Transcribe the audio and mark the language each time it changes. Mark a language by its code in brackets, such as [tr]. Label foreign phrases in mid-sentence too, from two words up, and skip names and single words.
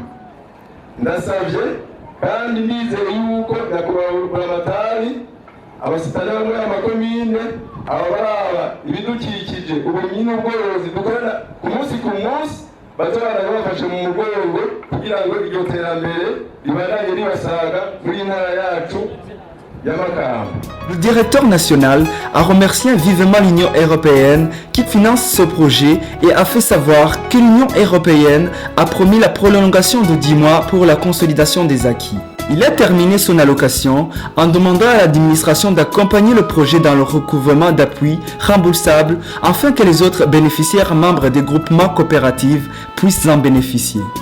[rn] Ndasabye kandi nizeye yuko nyakubahwa amatari abasitani bamwe amakomine ababaraba ibidukikije ubumenyi n'ubworozi dukorana ku munsi bazabana bafashe mu mugongo kugira ngo iryo terambere ribandanye ribasaga muri ntara yacu ya Makamba. [fr] Le directeur national a remercié vivement l'Union européenne qui finance ce projet et a fait savoir que l'Union européenne a promis la prolongation de 10 mois pour la consolidation des acquis. Il a terminé son allocation en demandant à l'administration d'accompagner le projet dans le recouvrement d'appui remboursable afin que les autres bénéficiaires membres des groupements coopératifs puissent en bénéficier.